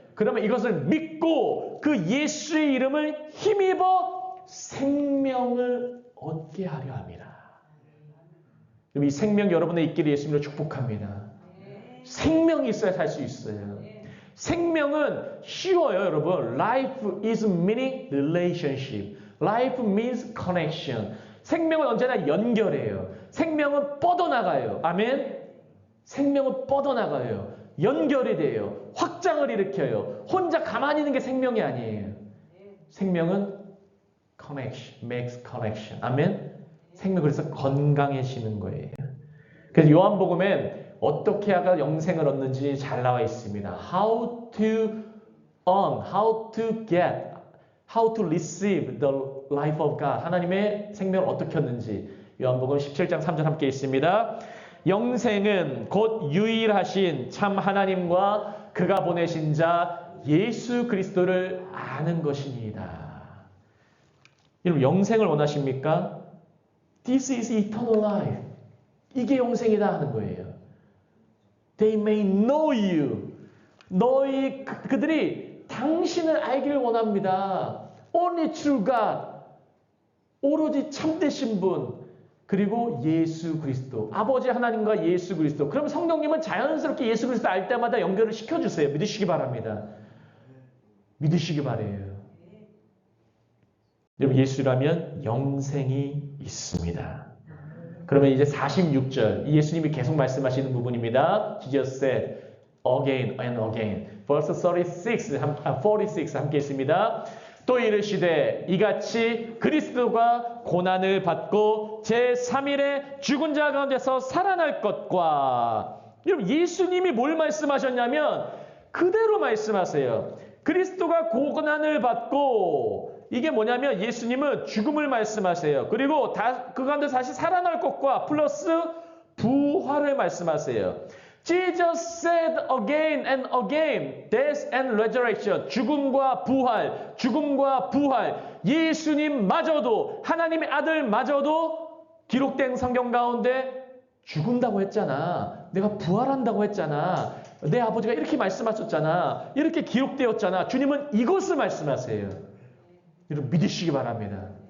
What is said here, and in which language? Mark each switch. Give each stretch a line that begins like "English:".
Korean: 그러면 이것을 믿고 그 예수의 이름을 힘입어 생명을 얻게 하려 합니다. 이 생명 여러분의 있기를 예수님으로 축복합니다. 생명이 있어야 살 수 있어요. 생명은 쉬워요, 여러분.
English: Life is meaning relationship. Life means connection.
Korean: 생명은 언제나 연결해요. 생명은 뻗어나가요. 아멘? 생명은 뻗어나가요. 연결이 돼요. 확장을 일으켜요. 혼자 가만히 있는 게 생명이 아니에요. 생명은
English: connection, makes connection.
Korean: 아멘? 생명 그래서 건강해지는 거예요. 그래서 요한복음엔 어떻게 하가 영생을 얻는지 잘 나와 있습니다.
English: How to earn, how to get, how to receive the life of God.
Korean: 하나님의 생명을 어떻게 얻는지 요한복음 17장 3절 함께 있습니다. 영생은 곧 유일하신 참 하나님과 그가 보내신 자 예수 그리스도를 아는 것이니이다. 여러분 영생을 원하십니까?
English: This is eternal life.
Korean: 이게 영생이다 하는 거예요.
English: They may know you.
Korean: 그들이 당신을 알기를 원합니다.
English: Only true God.
Korean: 오로지 참되신 분. 그리고 예수 그리스도. 아버지 하나님과 예수 그리스도. 그럼 성령님은 자연스럽게 예수 그리스도 알 때마다 연결을 시켜주세요. 믿으시기 바랍니다. 믿으시기 바래요. 여러분 예수라면 영생이 있습니다. 그러면 이제 46절 예수님이 계속 말씀하시는 부분입니다.
English: Jesus said again and again. Verse 46
Korean: 함께 있습니다. 또 이르시되 이같이 그리스도가 고난을 받고 제3일에 죽은 자 가운데서 살아날 것과 여러분 예수님이 뭘 말씀하셨냐면 그대로 말씀하세요. 그리스도가 고난을 받고 이게 뭐냐면 예수님은 죽음을 말씀하세요. 그리고 그 가운데 다시 살아날 것과 플러스 부활을 말씀하세요.
English: Jesus said again and again, death and resurrection.
Korean: 죽음과 부활, 죽음과 부활. 예수님마저도, 하나님의 아들마저도 기록된 성경 가운데 죽은다고 했잖아. 내가 부활한다고 했잖아. 내 아버지가 이렇게 말씀하셨잖아. 이렇게 기록되었잖아. 주님은 이것을 말씀하세요. 여러분 믿으시기 바랍니다.